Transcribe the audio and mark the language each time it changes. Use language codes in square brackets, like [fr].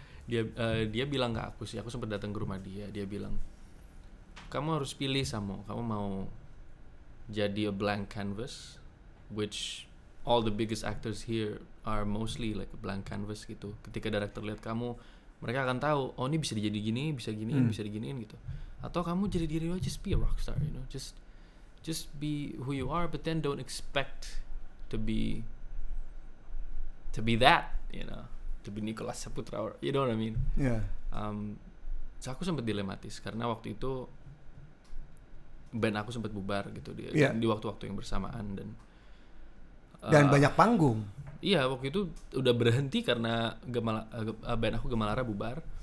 [id] Dia bilang ke aku sih, aku sempat datang ke rumah dia bilang, kamu harus pilih Samo, kamu mau jadi [en] a blank canvas, which all the biggest actors here are mostly like a blank canvas [id] gitu. Ketika director lihat kamu, mereka akan tahu, oh ini bisa jadi gini, bisa giniin, bisa diginiin gitu. Atau kamu jadi diri lo, [en] just be a rockstar, you know, just be who you are, but then don't expect to be that, you know, to be Nicholas Saputra, or, you know what I mean? Yeah. [id] So aku sempat dilematis karena waktu itu band aku sempat bubar gitu di waktu-waktu yang bersamaan dan banyak panggung. Iya, waktu itu udah berhenti karena band aku Gemalara bubar.